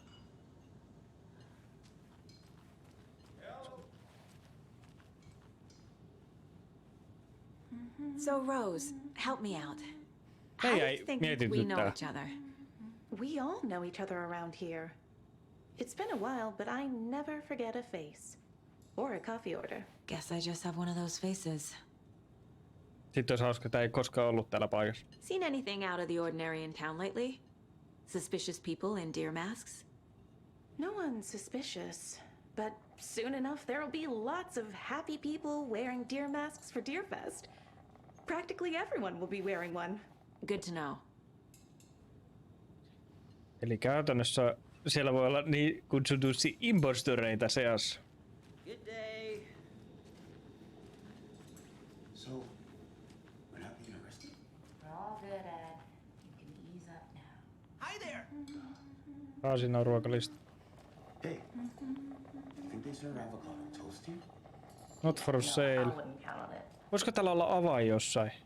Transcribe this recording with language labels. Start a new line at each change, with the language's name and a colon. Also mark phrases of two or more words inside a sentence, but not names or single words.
English: So, Rose, help me out. Hey, How do you think we know each other? We all know each other around here. It's been a while, but I never forget a face. Or a coffee order. Guess I just have one of those faces.
Finnish: Sitten olisi hauska, että ei koskaan ollut täällä paikassa.
English: Seen anything out of the ordinary in town lately? Suspicious people in deer masks? No one's suspicious. But soon enough, there'll be lots of happy people wearing deer masks for Deerfest. Practically everyone will be wearing one. Good to know.
Finnish: Eli käytännössä siellä voi olla niin kutsutusti impostoreita seassa.
English: Good day. So, we're not being arrested? We're all good, Ed. You can ease up now. Hi there.
Finnish: Siinä on ruokalista.
English: Hey, think they serve avocado toast here? Not for sale. I wouldn't count on it.
Finnish: Voisiko täällä olla avain jossain?